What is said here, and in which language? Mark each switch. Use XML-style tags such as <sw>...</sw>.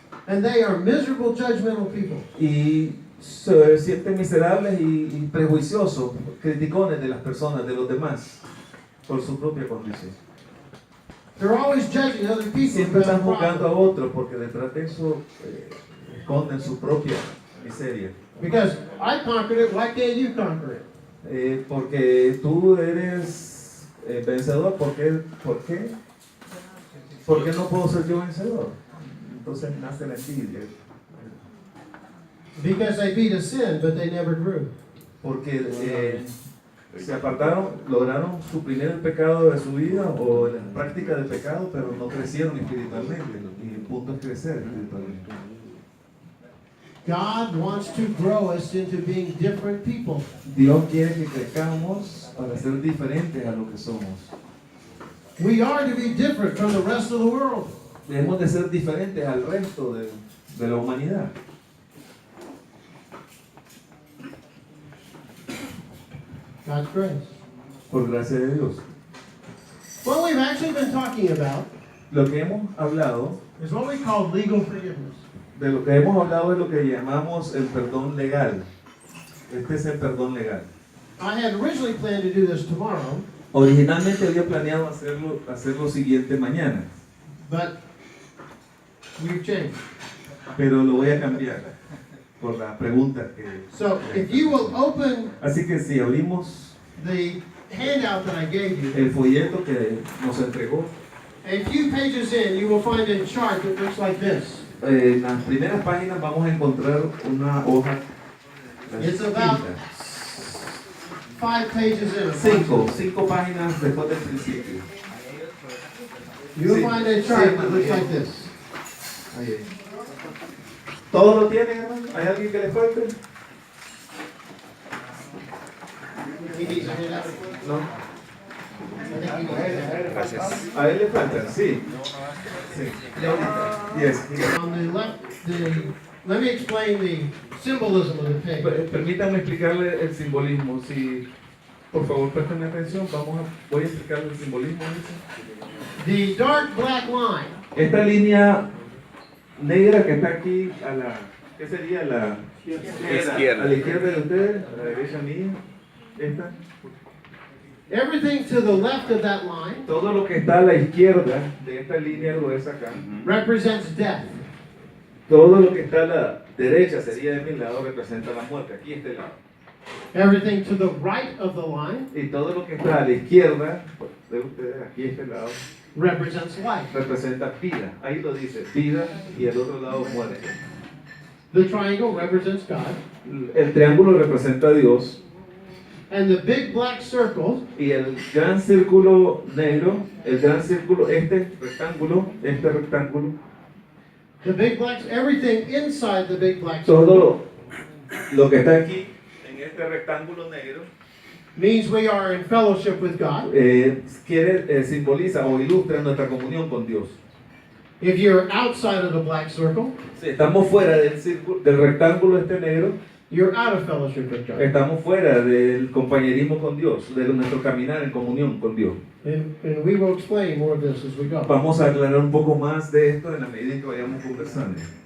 <en>And they are miserable, judgmental people.</en> <es>y se sienten miserables y prejuiciosos, criticones de las personas, de los demás, por su propia condición.</es> <en>They're always judging other people</en> <es>Siempre</es> <en>who have</en> <es>están juzgando a</es> <en>problems.</en> <es>otros porque detrás de eso esconden su propia miseria.</es> <en>Because I conquered it, why can't you conquer it?</en> <es>Porque tú eres vencedor, ¿por qué? ¿Por qué? ¿Por qué no puedo ser yo vencedor? Entonces nace la envidia.</es> <en>Because they beat a sin, but they never grew.</en> <es>Porque se apartaron, lograron suprimir el pecado de su vida o la práctica del pecado, pero no crecieron espiritualmente. Y el punto es crecer espiritualmente.</es> <en>God wants to grow us into being different people.</en> <es>Dios quiere que crezcamos para ser diferentes a lo que somos.</es> <en>We are to be different from the rest of the world.</en> <es>Debemos de ser diferentes al resto de la humanidad.</es> <en>God's grace.</en> <es>Por gracia de Dios.</es> <en>What we've actually been talking about</en> <es>Lo que hemos hablado,</es> <en>is what we call legal forgiveness.</en> <es>de lo que hemos hablado es lo que llamamos el perdón legal. Este es el perdón legal.</es> <en>I had originally planned to do this tomorrow,</en> <es>Originalmente había planeado hacer lo siguiente mañana,</es> <en>but we've changed.</en> <es>pero lo voy a cambiar por la pregunta que...</es> <en>So if you will open</en> <es>Así que si abrimos</es> <en>the handout that I gave you,</en> <es>el folleto que nos entregó,</es> <en>a few pages in, you will find a chart that looks like this.</en> <es>en las primeras páginas vamos a encontrar una hoja.</es> <en>It's about 5 pages in.</en> <es>Cinco páginas después del principio.</es> <en>You'll</en> <es>Sí.</es> <en>find a chart</en> <es>Sí,</es> <en>that looks</en> <es>bien.</es> <en>like this.</en> <es>Ahí. ¿Todos lo tienen, hermano? ¿Hay alguien que le falte?</es> <en>He needs a handout.</en> <es>No.</es> <en>I think he needs a handout.</en> <es>A él le faltan, sí. Sí. Yes.</es> <en>On the left, let me explain the symbolism of the pig.</en> <es>Permítanme explicarle el simbolismo. Si, por favor, presten atención, voy a explicarle el simbolismo.</es> <en>The dark black line</en> <es>Esta línea negra que está aquí a la, ¿qué sería? La izquierda. A la izquierda de ustedes, a la derecha mía. Esta.</es> <en>everything to the left of that line</en> <es>Todo lo que está a la izquierda de esta línea gruesa acá.</es> <en>represents death.</en> <es>Todo lo que está a la derecha sería de mi lado representa la muerte. Aquí este lado.</es> <en>Everything to the right of the line</en> <es>Y todo lo que está a la izquierda de ustedes, aquí este lado,</es> <en>represents life.</en> <es>representa vida. Ahí lo dice, vida, y el otro lado muerte.</es> <en>The triangle represents God.</en> <es>El triángulo representa a Dios</es> <en>And the big black circle</en> <es>y el gran círculo negro, el gran círculo, este rectángulo,</es> <en>the big black, everything inside the big black</en> <es>todo</es> <en>circle</en> <es>lo que está aquí en este rectángulo negro</es> <en>means we are in fellowship with God.</en> <es>simboliza o ilustra nuestra comunión con Dios.</es> <en>If you're outside of the black circle,</en> <es>Si estamos fuera del círculo, del rectángulo este negro,</es> <en>you're out of fellowship with God.</en> <es>estamos fuera del compañerismo con Dios, de nuestro caminar en comunión con Dios.</es> <en>And we will explain more of this as we go.</en> <es>Vamos a aclarar un poco más de esto en la medida en que vayamos conversando.</es>